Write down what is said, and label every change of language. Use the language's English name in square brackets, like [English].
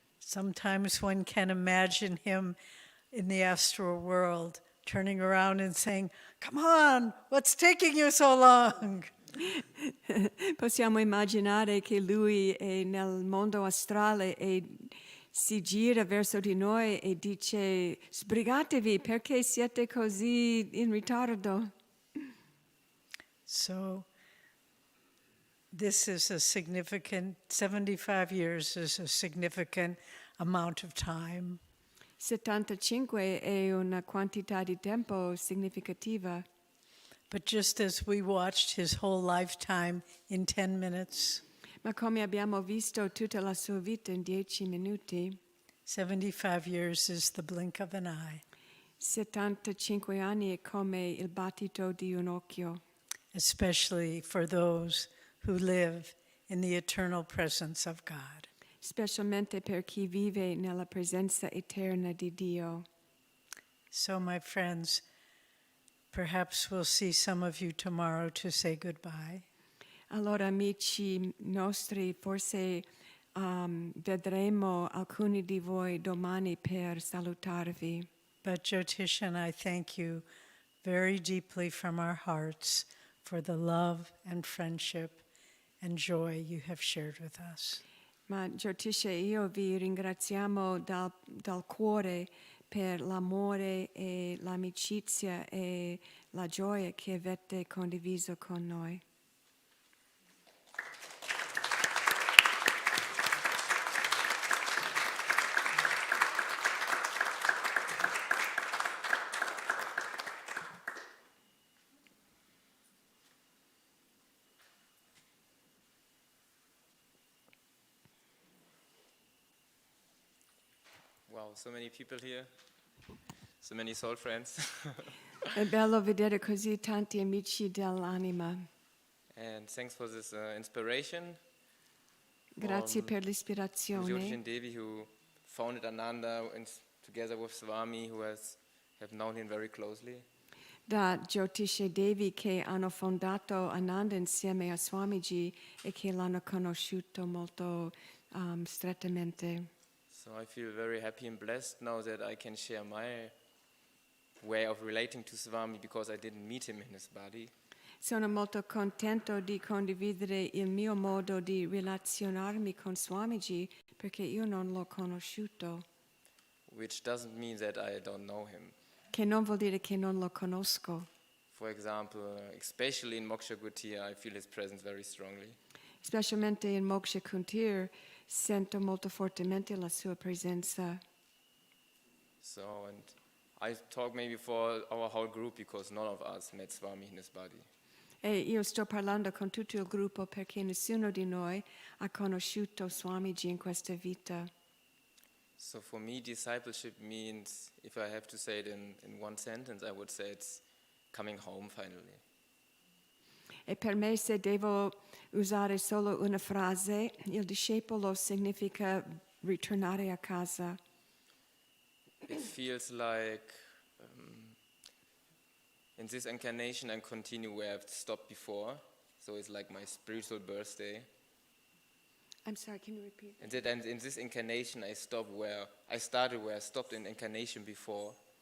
[English] Sometimes one can imagine him in the astral world, turning around and saying, "Come on, what's taking you so long?" [Italian] Possiamo immaginare che lui è nel mondo astrale e si gira verso di noi e dice: "Sbrigatevi, perché siete così in ritardo?" [English] So this is a significant, 75 years is a significant amount of time. [Italian] 75 è una quantità di tempo significativa. [English] But just as we watched his whole lifetime in 10 minutes, [Italian] Ma come abbiamo visto tutta la sua vita in 10 minuti, [English] 75 years is the blink of an eye, [Italian] 75 anni è come il battito di un occhio, [English] especially for those who live in the eternal presence of God. [Italian] specialmente per chi vive nella presenza eterna di Dio. [English] So, my friends, perhaps we'll see some of you tomorrow to say goodbye. [Italian] Allora, amici nostri, forse vedremo alcuni di voi domani per salutarvi. [English] But Jyotish and I thank you very deeply from our hearts for the love and friendship and joy you have shared with us. [Italian] Ma Jyotish e io vi ringraziamo dal cuore per l'amore e l'amicizia e la gioia che avete condiviso con noi. [English] Wow, so many people here, so many soul friends. [Italian] È bello vedere così tanti amici dell'anima. [English] And thanks for this inspiration. [Italian] Grazie per Jyotish l'ispirazione. [English] and Devi, who founded Ananda, and together with Swami, who have known him very closely. [Italian] Da Jyotish e Devi che hanno fondato Ananda insieme a Swamiji e che l'hanno conosciuto molto strettamente. [English] So I feel very happy and blessed now that I can share my way of relating to Swami, because I didn't meet him in his body. [Italian] Sono molto contento di condividere il mio modo di relazionarmi con Swamiji perché io non l'ho conosciuto, [English] Which doesn't mean that I don't know him. [Italian] che non vuol dire che non lo conosco. [English] For example, especially in Moksha Gutiya, I feel his presence very strongly. [Italian] Specialmente in Moksha Kuntir sento molto fortemente la sua presenza. [English] So, and I talk maybe for our whole group, because none of us met Swami in his body. [Italian] E io sto parlando con tutto il gruppo perché nessuno di noi ha conosciuto Swamiji in questa vita. [English] So for me, discipleship means, if I have to say it in one sentence, I would say it's coming home finally. [Italian] E per me, se devo usare solo una frase, il discepolo significa ritornare a casa. [English] It feels like in this incarnation I continue where I've stopped before. So it's like my spiritual birthday. I'm sorry, can you repeat? And that in this incarnation I started where I stopped in incarnation before.